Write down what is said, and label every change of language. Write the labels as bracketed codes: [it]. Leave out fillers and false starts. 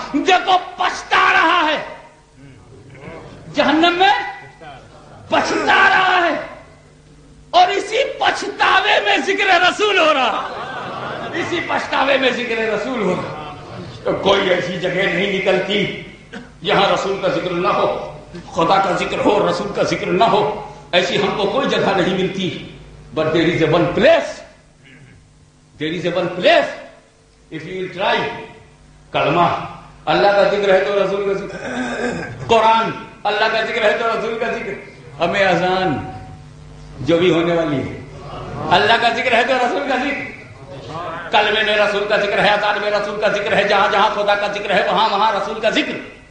[ur] دیکھو پچھتا رہا ہے, جہنم میں پچھتا رہا ہے, اور اسی پچھتاوے میں ذکر رسول ہو رہا, اسی پچھتاوے میں ذکر رسول ہو رہا. تو کوئی ایسی جگہ نہیں نکلتی جہاں رسول کا ذکر نہ ہو, خدا کا ذکر ہو, رسول کا ذکر نہ ہو, ایسی ہم کو کوئی جگہ نہیں ملتی. [en] But there is a one place, there is a one place, if you will try. [ur] کلمہ اللہ کا ذکر ہے تو رسول کا ذکر, قرآن اللہ کا ذکر ہے تو رسول کا ذکر, ہمیں اذان جو بھی ہونے والی ہے اللہ کا ذکر ہے تو رسول کا ذکر, کلمے میں رسول کا ذکر ہے, اذان میں رسول کا ذکر ہے, جہاں جہاں خدا کا ذکر ہے وہاں وہاں رسول کا ذکر,